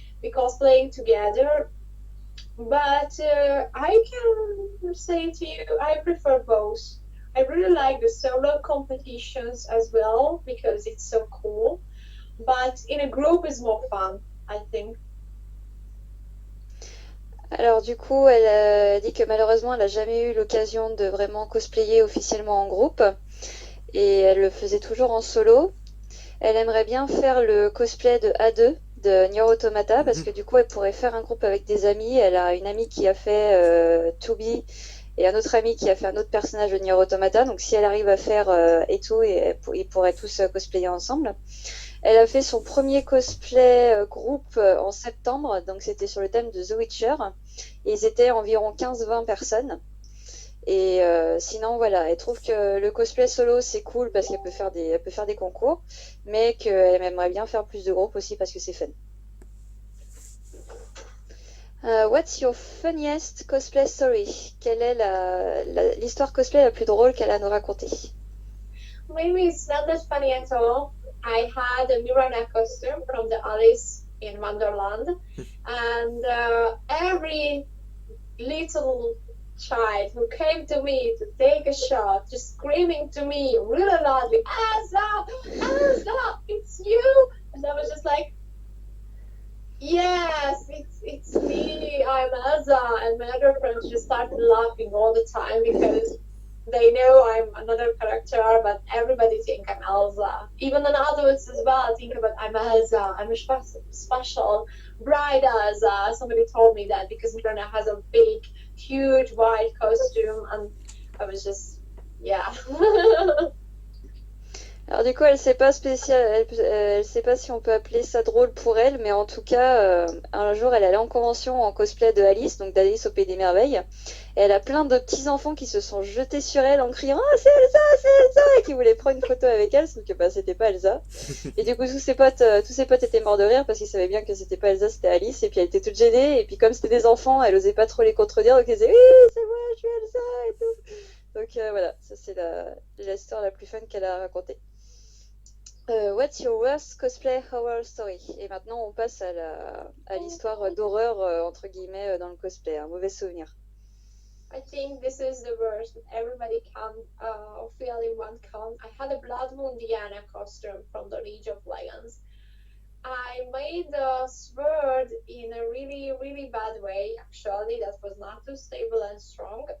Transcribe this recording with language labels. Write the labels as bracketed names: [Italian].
[English] We cosplaying together, but I can say to you, I prefer both. I really like the solo competitions as well because it's so cool. But in a group is more fun, I think. [French] Alors du coup, elle dit que malheureusement, elle n'a jamais eu l'occasion de vraiment cosplayer officiellement en groupe et elle le faisait toujours en solo. Elle aimerait bien faire le cosplay de A2 de Nier Automata parce Mhm. que du coup, elle pourrait faire un groupe avec des amis. Elle a une amie qui a fait Toby et un autre ami qui a fait un autre personnage de Nier Automata. Donc si elle arrive à faire Eto, ils pourraient tous cosplayer ensemble. Elle a fait son premier cosplay groupe en septembre, donc c'était sur le thème de The Witcher. Et ils étaient environ 15-20 personnes. Et sinon, voilà, elle trouve que le cosplay solo, c'est cool parce elle peut faire des concours, mais qu'elle aimerait bien faire plus de groupes aussi parce que c'est fun. [English] What's your funniest cosplay story? [French] Quelle est l'histoire cosplay la plus drôle qu'elle a à nous raconter? [English] Maybe it's not that funny at all. I had a Mirana costume from the Alice in Wonderland, and every little child who came to me to take a shot, just screaming to me really loudly, Elsa, Elsa, it's you. And I was just like, yes, it's me, I'm Elsa. And my other friends just started laughing all the time because they know I'm another character, but everybody think I'm Elsa. Even the adults as well think about I'm Elsa. I'm a special bride Elsa. Somebody told me that because Mirana has a big, huge white costume, and I was just, yeah. [French] Alors du coup, elle sait pas si on peut appeler ça drôle pour elle, mais en tout cas, un jour, elle allait en convention en cosplay de Alice, donc d'Alice au Pays des Merveilles. Et elle a plein de petits enfants qui se sont jetés sur elle en criant «Ah, c'est Elsa!» et qui voulaient prendre une photo avec elle, sauf que bah, c'était pas Elsa. Et du coup, tous ses potes étaient morts de rire parce qu'ils savaient bien que c'était pas Elsa, c'était Alice. Et puis elle était toute gênée. Et puis comme c'était des enfants, elle osait pas trop les contredire, donc elle disait «Oui, c'est moi, je suis Elsa!» et tout. Donc voilà, ça c'est l'histoire la plus fun qu'elle a racontée. [English] What's your worst cosplay horror story? [French] Et maintenant, on passe à l'histoire d'horreur, entre guillemets, dans le cosplay. Un mauvais souvenir. [English] I think this is the worst that everybody can feel in one con. I had a Blood Moon Diana costume from the League of Legends. I made the sword in a really, really bad way, actually, that was not too stable and strong.